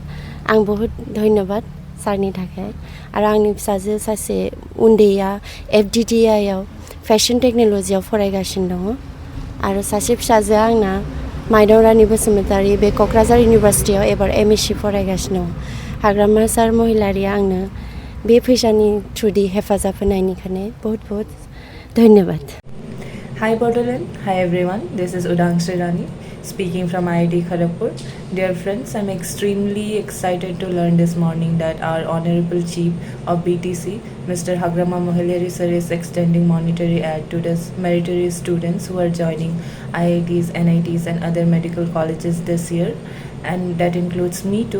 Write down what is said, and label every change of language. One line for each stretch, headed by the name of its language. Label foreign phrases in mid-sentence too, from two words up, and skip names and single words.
Bodo: आं
Hindi: बहुत धन्यबाद
Bodo: सारनि थाखाय। आरो आंनि फिसाजो सासे उन्दैया FDDI आव
English: fashion technology
Bodo: फरायगासिनो दङ आरो सासे फिसाजोआ आंना माइनाव रानी बसुमतारी बे क'क्राझार इउनिभारसिटियाव एबार MSc फरायगासिनो दङ। हाग्रामा सार महिलारिया आंनो बे फैसानि थ्रुयै हेफाजाब होनायनि थाखाय
Hindi: बहुत बहुत धन्यबाद।
English: Hi Bodo, hi everyone. This is Udangsri Rani speaking from IIT Kharagpur. Dear friends, I'm extremely excited to learn this morning that our Honorable Chief of BTC, Mr. Hagrama Mohilari sir, is extending monetary aid to the meritorious students who are joining IITs, NITs and other medical colleges this year, and that includes me too.